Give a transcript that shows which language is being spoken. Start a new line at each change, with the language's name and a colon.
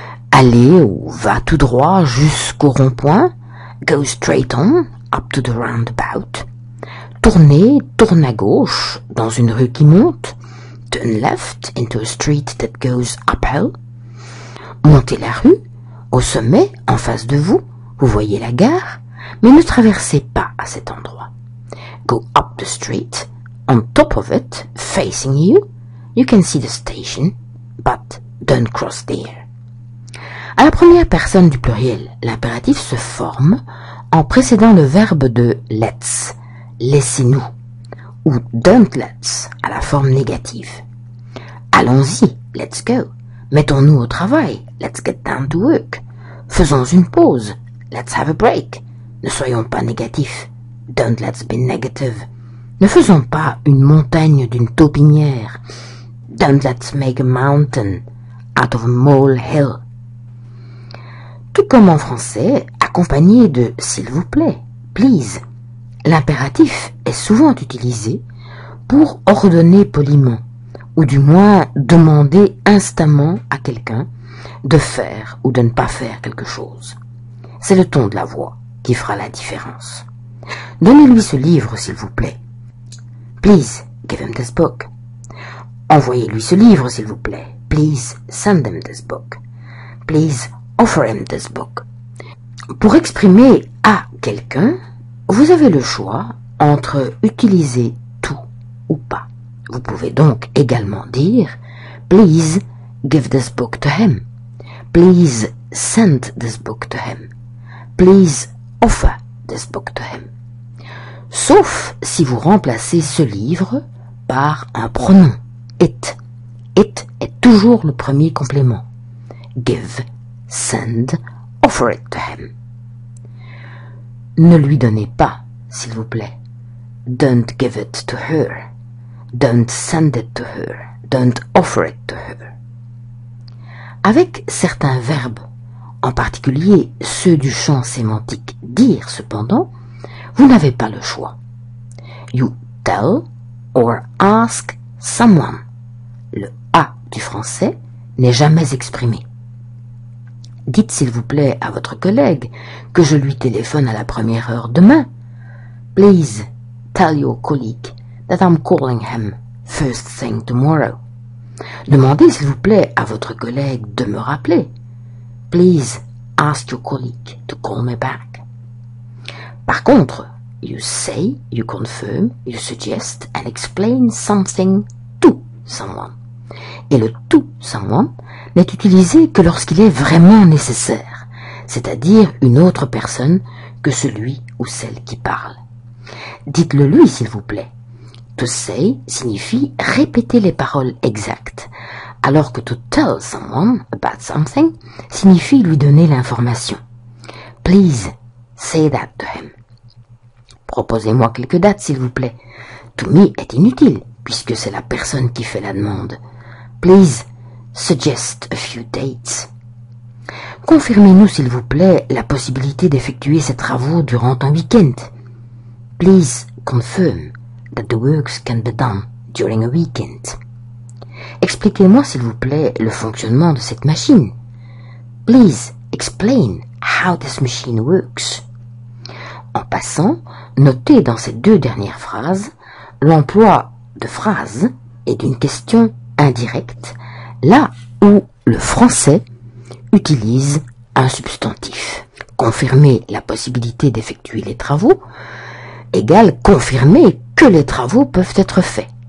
French: Aller ou va tout droit jusqu'au rond-point,
English: go straight on, up to the roundabout.
French: Tourner, tourne à gauche dans une rue qui monte,
English: turn left into a street that goes uphill.
French: Montez la rue, au sommet, en face de vous, vous voyez la gare, mais ne traversez pas à cet endroit.
English: Go up the street, on top of it, facing you, you can see the station, but don't cross there.
French: À la première personne du pluriel, l'impératif se forme en précédant le verbe de let's, laissez-nous, ou
English: don't let's,
French: à la forme négative. Allons-y,
English: let's go.
French: Mettons-nous au travail,
English: let's get down to work.
French: Faisons une pause,
English: let's have a break.
French: Ne soyons pas négatifs,
English: don't let's be negative.
French: Ne faisons pas une montagne d'une taupinière,
English: don't let's make a mountain out of a molehill.
French: Tout comme en français, accompagné de s'il vous plaît,
English: please.
French: L'impératif est souvent utilisé pour ordonner poliment, ou du moins demander instamment à quelqu'un de faire ou de ne pas faire quelque chose. C'est le ton de la voix qui fera la différence. Donnez-lui ce livre, s'il vous plaît.
English: Please, give him this book.
French: Envoyez-lui ce livre, s'il vous plaît.
English: Please, send him this book. Please, offer him this book.
French: Pour exprimer à quelqu'un, vous avez le choix entre utiliser tout ou pas. Vous pouvez donc également dire
English: « Please give this book to him ». « Please send this book to him ». « Please offer this book to him ».
French: Sauf si vous remplacez ce livre par un pronom « it ». « It » est toujours le premier complément.
English: Give, send, offer it to him.
French: Ne lui donnez pas, s'il vous plaît.
English: Don't give it to her. Don't send it to her. Don't offer it to her.
French: Avec certains verbes, en particulier ceux du champ sémantique dire cependant, vous n'avez pas le choix.
English: You tell or ask someone.
French: Le A du français n'est jamais exprimé. Dites s'il vous plaît à votre collègue que je lui téléphone à la première heure demain.
English: Please tell your colleague that I'm calling him first thing tomorrow.
French: Demandez s'il vous plaît à votre collègue de me rappeler.
English: Please ask your colleague to call me back.
French: Par contre,
English: you say, you confirm, you suggest and explain something to someone.
French: Et le to someone n'est utilisé que lorsqu'il est vraiment nécessaire, c'est-à-dire une autre personne que celui ou celle qui parle. Dites-le lui, s'il vous plaît. To say signifie répéter les paroles exactes, alors que
English: to tell someone about something
French: signifie lui donner l'information.
English: Please say that to him.
French: Proposez-moi quelques dates, s'il vous plaît. To me est inutile, puisque c'est la personne qui fait la demande.
English: Please suggest a few dates.
French: Confirmez-nous, s'il vous plaît, la possibilité d'effectuer ces travaux durant un week-end.
English: Please confirm that the works can be done during a weekend.
French: Expliquez-moi, s'il vous plaît, le fonctionnement de cette machine.
English: Please explain how this machine works.
French: En passant, notez dans ces deux dernières phrases l'emploi de phrases et d'une question indirecte, là où le français utilise un substantif. confirmer la possibilité d'effectuer les travaux égale confirmer que les travaux peuvent être faits.